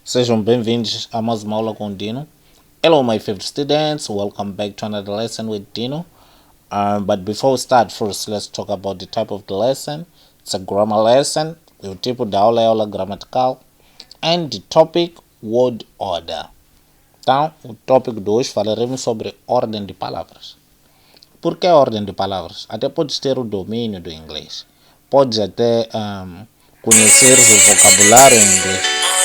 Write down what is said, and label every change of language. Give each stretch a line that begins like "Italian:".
Portuguese: Sejam bem-vindos a mais uma aula com o Dino.
English: Hello, my favorite students. Welcome back to another lesson with Dino. But before we start, first let's talk about the type of the lesson. It's a grammar lesson.
Portuguese: O tipo da aula é aula gramatical.
English: And the topic, word order.
Portuguese: Então, o tópico de hoje falaremos sobre ordem de palavras. Por que ordem de palavras? Até podes ter o domínio do inglês. Podes até conhecer o vocabulário em inglês.